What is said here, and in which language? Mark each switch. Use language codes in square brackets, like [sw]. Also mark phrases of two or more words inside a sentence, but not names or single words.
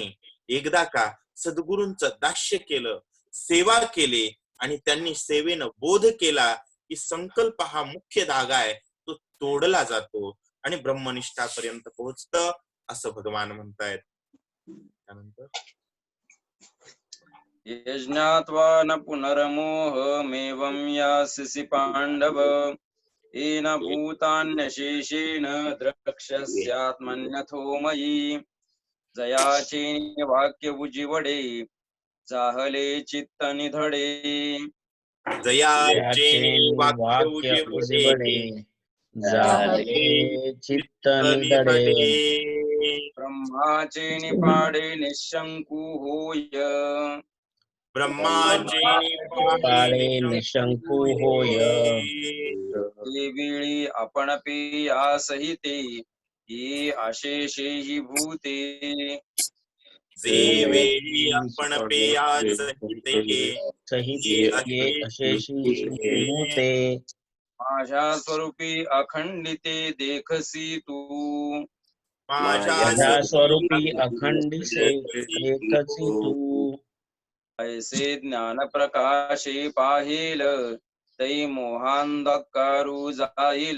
[mr] एकदा का सद्गुरूंचं दास्य केलं, सेवा केली, आणि त्यांनी सेवेनं बोध केला की संकल्प हा मुख्य धागा आहे, तो तोडला जातो आणि ब्रह्मनिष्ठापर्यंत पोहोचतं, असं भगवान म्हणतायत. त्यानंतर [sa] यज्ञात्वा न पुनर्मोहमेवं यास्यसि पाण्डव, येन भूतान्यशेषेण द्रक्ष्यस्यात्मन्यथो मयि, [mr] जयाचे वाक्य उजिवडे जाहले चित्त निधडे. जयाचे वाक्य उजिवडे झाले चित्त निधडे. ब्रह्माचे निपाडे निशंकु होय, ब्रह्माचे पाळे निशंकु होय. देविळी आपण पेया सहिते, ये अशेषे हि भूते. जेवेळी आपण पेयाच सहिते ये अशेषी भूते. माझ्या स्वरूपी अखंडिते देखसी तू, माझ्या स्वरूपी अखंडिसे एकची तू. ऐसे ज्ञान प्रकाशे पाहिल, तै मोहांधकारू जाईल.